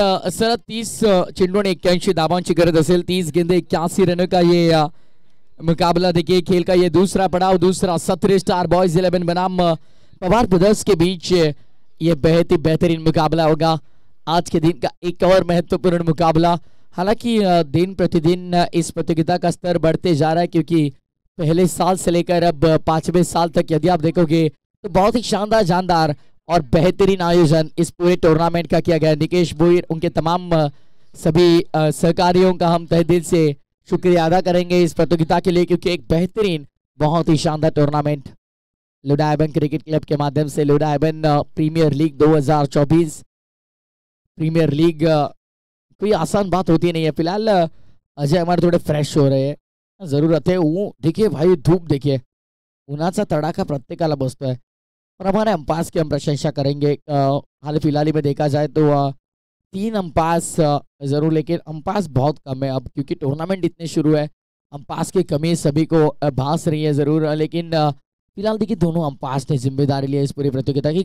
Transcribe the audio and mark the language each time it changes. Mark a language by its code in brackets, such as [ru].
[mr] Sir 30 चेंडू आणि 81 धावांची गरज असेल. [hi] 30 गेंदे 81 रनों का ये मुकाबला. देखिए खेल का ये दूसरा पड़ाव, दूसरा सत्र स्टार बॉयज 11 बनाम पवार ब्रदर्स के बीच ये बेहद ही बेहतरीन मुकाबला होगा. आज के दिन का एक और महत्वपूर्ण मुकाबला. हालांकि दिन प्रतिदिन इस प्रतियोगिता का स्तर बढ़ते जा रहा है, क्योंकि पहले साल से लेकर अब 5वें साल तक यदि आप देखोगे तो बहुत ही शानदार जानदार और बेहतरीन आयोजन इस पूरे टूर्नामेंट का किया गया. निकेश भोईर उनके तमाम सभी सहकारियों का हम तहे दिल से शुक्रिया अदा करेंगे इस प्रतियोगिता के लिए, क्योंकि एक बेहतरीन बहुत ही शानदार टूर्नामेंट लुडाइबन क्रिकेट क्लब के माध्यम से लुडाइबन प्रीमियर लीग 2024 प्रीमियर लीग कोई आसान बात होती नहीं है. फिलहाल अजय हमारे थोड़े फ्रेश हो रहे हैं, जरूरत है. देखिए भाई धूप देखिए, [mr] उन्हाचा तडाखा प्रत्येकाला बसतोय. [hi] और हमारे अंपायर्स की हम प्रशंसा करेंगे. हाल फिलहाल में देखा जाए तो 3 अंपायर्स जरूर, लेकिन अंपायर्स बहुत कम है अब, क्योंकि टूर्नामेंट इतने शुरू है. अंपायर्स की कमी सभी को भास रही है जरूर, लेकिन फिलहाल देखिए दोनों अंपायर्स ने जिम्मेदारी ली है इस पूरी प्रतियोगिता की.